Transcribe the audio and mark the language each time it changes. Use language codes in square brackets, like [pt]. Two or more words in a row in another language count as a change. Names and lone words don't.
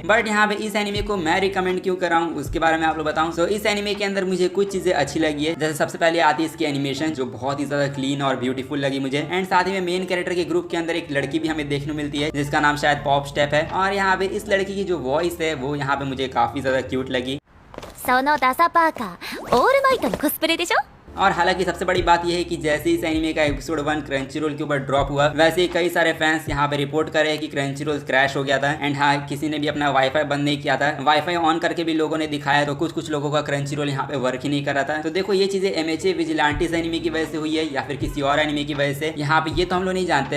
[hi] बट यहाँ पे इस एनिमे को मैं रिकमेंड क्यों कर रहा हूँ उसके बारे में आप लोग बताऊं। तो इस एनिमे के अंदर मुझे कुछ चीजें अच्छी लगी है, जैसे सबसे पहले आती है इसकी एनिमेशन जो बहुत ही ज्यादा क्लीन और ब्यूटीफुल लगी मुझे। एंड साथ ही में [en] main character [hi] के ग्रुप के अंदर एक लड़की भी हमें देखने मिलती है जिसका इसका नाम शायद पॉप स्टेप है। और यहाँ पे इस लड़की की जो वॉइस है वो यहाँ पे मुझे काफी ज्यादा क्यूट लगी। [ja] そのダサパーカーオールマイトのコスプレでしょ [hi] और हालांकि सबसे बड़ी बात यह है कि जैसे इस एनिमे का एपिसोड 1 क्रंचीरोल के ऊपर ड्रॉप हुआ, वैसे ही कई सारे फैंस यहाँ पे रिपोर्ट कर रहे हैं कि क्रंचीरोल क्रैश हो गया था। एंड हाँ, किसी ने भी अपना वाईफाई बंद नहीं किया था, [en] WiFi on [hi] करके भी लोगों ने दिखाया, तो कुछ लोगों का क्रंचीरोल यहाँ पे वर्क ही नहीं कर रहा था। तो देखो, ये चीजें MHA विजिलेंटिस एनिमे की वजह से हुई है या फिर किसी और एनिमे की वजह से, यहाँ पे ये तो हम लोग नहीं जानते।